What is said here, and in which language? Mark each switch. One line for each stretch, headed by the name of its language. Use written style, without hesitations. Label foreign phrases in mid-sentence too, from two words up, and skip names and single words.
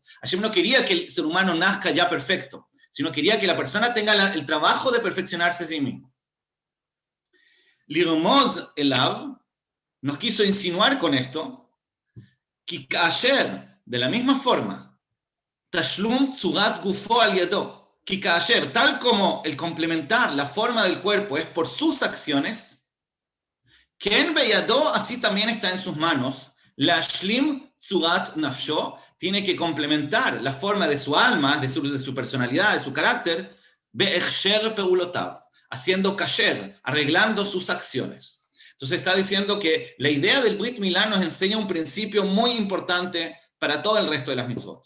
Spanish: Hashem no quería que el ser humano nazca ya perfecto, sino quería que la persona tenga el trabajo de perfeccionarse a sí mismo.
Hebrew: לרמוז אליו
Spanish: nos quiso insinuar con esto, que kasher, de la misma forma,
Hebrew: תשלום צורת גופו על ידו,
Spanish: que kasher, tal como el complementar la forma del cuerpo es por sus acciones, que en beyado así también está en sus manos,
Hebrew: להשלים צורת נפשו,
Spanish: tiene que complementar la forma de su alma, de su personalidad, de su carácter,
Hebrew: בהכשר פעולותיו,
Spanish: haciendo kasher, arreglando sus acciones. Entonces está diciendo que la idea del Brit Milá nos enseña un principio muy importante para todo el resto de las mitzvot.